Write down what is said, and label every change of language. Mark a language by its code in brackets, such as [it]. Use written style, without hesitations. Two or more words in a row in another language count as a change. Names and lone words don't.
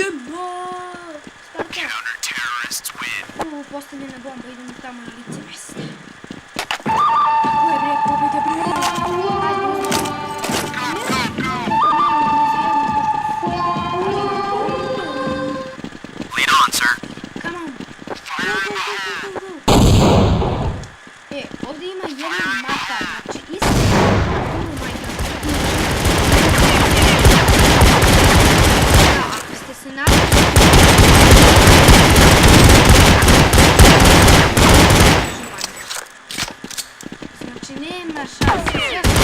[en] Counter-terrorists win. [sr] Postavljena bomba, idemo tamo na lice mesta. Ko je bre, pobjede bre. [en] Lead on, sir. Come on. Fire in the hole. [sr] Ovdje ima jedna mapa, znači isto. Znači nema šanse.